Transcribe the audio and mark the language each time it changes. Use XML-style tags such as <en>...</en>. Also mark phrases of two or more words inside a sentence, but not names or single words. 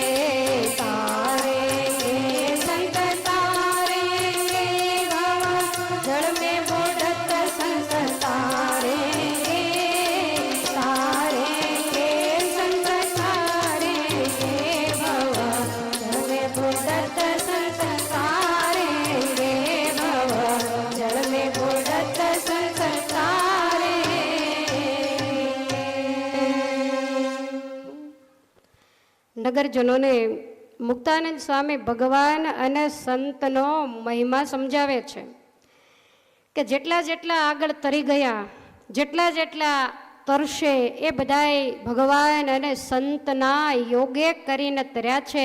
<hi>तारेंगे संत तारेंगे भव जड़ में बुडत संत तारेंगे, तारेंगे संत तारेंगे भव जड़ में बुडत संत तारेंगे, भव जड़ में बुडत संत तारेंगे.</hi> <gu>નગરજનોને મુક્તાનંદ સ્વામી ભગવાન અને સંતનો મહિમા સમજાવે છે કે જેટલા જેટલા આગળ તરી ગયા, જેટલા જેટલા તરશે એ બધાય ભગવાન અને સંતના યોગે કરીને તર્યા છે.</gu>